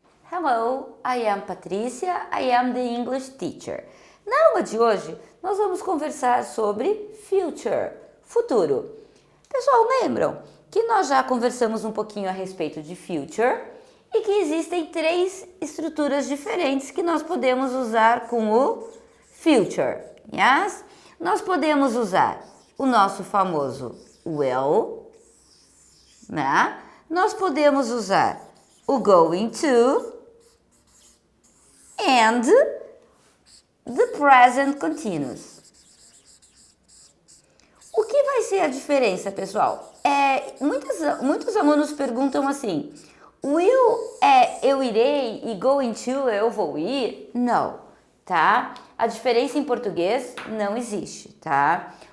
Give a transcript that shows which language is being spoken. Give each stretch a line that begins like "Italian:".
English: Hello, I am Patrícia, I am the English teacher.
Portuguese: Na aula de hoje, nós vamos conversar sobre future, futuro. Pessoal, lembram que nós já conversamos um pouquinho a respeito de future e que existem três estruturas diferentes que nós podemos usar com o future, yes? Nós podemos usar o nosso famoso will, né? Nós podemos usar o going to
English: and the present continuous.
Portuguese: O que vai ser a diferença, pessoal? Muitos alunos perguntam assim, will é eu irei e going to é eu vou ir? Não, tá? A diferença em português não existe, tá?